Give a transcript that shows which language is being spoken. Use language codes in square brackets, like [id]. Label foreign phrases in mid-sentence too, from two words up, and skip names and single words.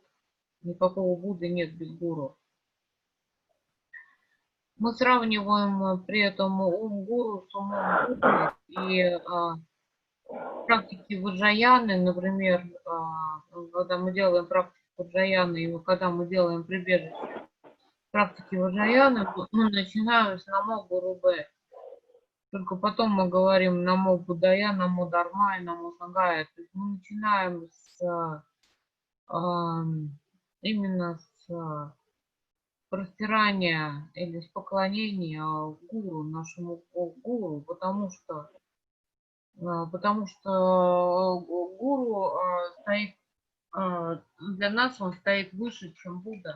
[ru] Никакого Будды нет без гуру. Мы сравниваем при этом ум гуру с умом Будды, и практики ваджаяны, например, когда мы делаем практику ваджаяны, и когда мы делаем прибежище практики ваджаяны, мы начинаем с [sa] नमो गुरु ब. [ru] Только потом мы говорим [sa] नमो बुद्धाय, नमो धर्म [ru] и [sa] नमो संघाय. [ru] То есть мы начинаем именно с простирания или с поклонения гуру, нашему гуру, потому что гуру стоит, для нас он стоит выше, чем Будда.